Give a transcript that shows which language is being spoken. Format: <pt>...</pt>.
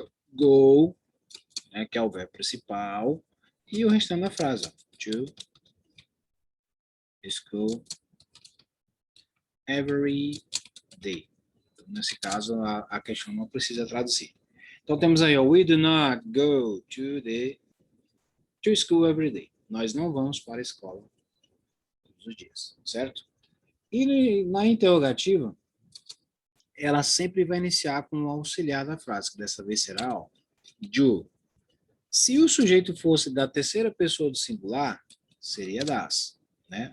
<pt>Go, né, que é o verbo principal, e o restante da frase, ó.</pt> <en>To school every day.</en> <pt>Nesse caso, a questão não precisa traduzir. Então, temos aí, ó,</pt> <en>we do not go to school every day.</en> <pt>Nós não vamos para a escola todos os dias, certo? E na interrogativa, ela sempre vai iniciar com o auxiliar da frase, que dessa vez será, ó, do. Se o sujeito fosse da terceira pessoa do singular, seria das, né?</pt>